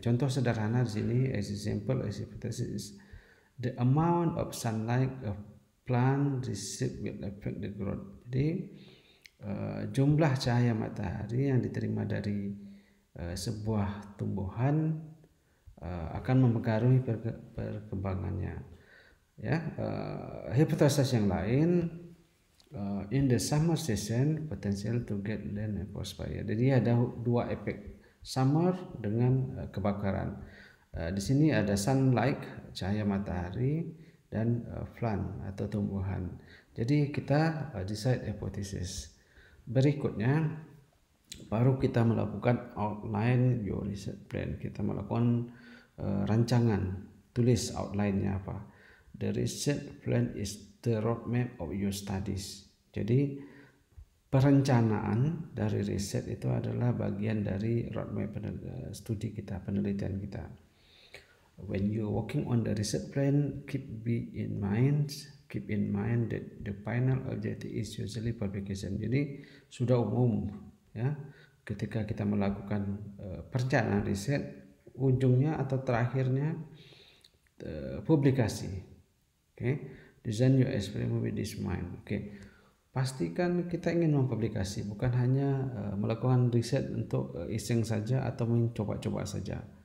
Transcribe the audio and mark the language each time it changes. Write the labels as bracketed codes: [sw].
[id] Contoh sederhana di sini, [en] as example, as hypothesis, the amount of sunlight a plant receive will affect the growth. [id] Jadi jumlah cahaya matahari yang diterima dari sebuah tumbuhan akan mempengaruhi perkembangannya. Ya, hipotesis yang lain, [en] in the summer season potential to get land and forest fire. [id] Jadi ada dua efek, summer dengan kebakaran. Di sini ada sunlight, cahaya matahari, dan plant atau tumbuhan. Jadi kita decide hypothesis. Berikutnya baru kita melakukan [en] outline your research plan. [id] Kita melakukan rancangan, tulis outline-nya apa. [en] The research plan is the roadmap of your studies. [id] Jadi perencanaan dari riset itu adalah bagian dari roadmap studi kita, penelitian kita. [en] When you working on the research plan, keep in mind that the final objective is usually publication. [id] Jadi sudah umum, ya, ketika kita melakukan perencanaan riset, ujungnya atau terakhirnya publikasi. [en] Design your experiment with this mind. [id] Pastikan kita ingin mempublikasi, bukan hanya melakukan riset untuk iseng saja atau mencoba-coba saja.